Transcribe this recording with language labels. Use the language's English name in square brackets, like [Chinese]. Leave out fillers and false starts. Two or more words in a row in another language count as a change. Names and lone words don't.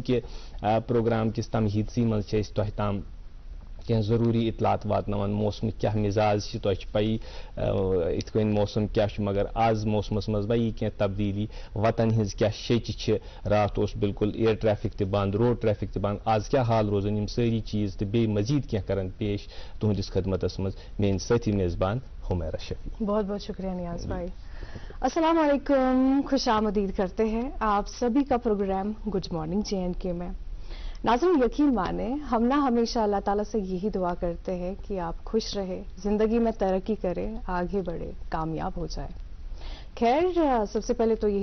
[Kashmiri] کہِ پروگرام کِس تمہیٖدسٕے منٛز چھِ أسۍ تۄہہِ تام کینٛہہ ضروٗری اطلاعات واتناوان موسمٕکۍ کیٛاہ مِزاز چھِ تۄہہِ چھِ پیی یِتھ کٔنۍ موسم کیٛاہ چھُ مگر آز موسمس منٛز یی کینٛہہ تبدیٖلی وتن ہِنٛز کیٛاہ شیٚچہِ چھِ راتھ اوس بالکل [English] air traffic [Kashmiri] تہِ بنٛد [English] road traffic [Kashmiri] تہِ بنٛد آز کیٛاہ حال روزان یِم سٲری چیٖز تہٕ بیٚیہِ مزیٖد کینٛہہ کرن پیش تُہنٛدِس خدمتس منٛز میٲنۍ سٲتھی میزبان حمیرہ شفیع [Urdu] بہت بہت شکریہ نیاز بھائی [Arabic] السلام علیکم [Urdu] خوش آمدید کرتے ہیں آپ سبھی کا پروگرام گڈ مارننگ جے اینڈ کے میں ناظرین یقین مانیں ہم نہ ہمیشہ اللہ تعالیٰ سے یہی دعا کرتے ہیں کہ آپ خوش رہے زندگی میں ترقی کرے آگے بڑھے کامیاب ہو جائے خیر سب سے پہلے تو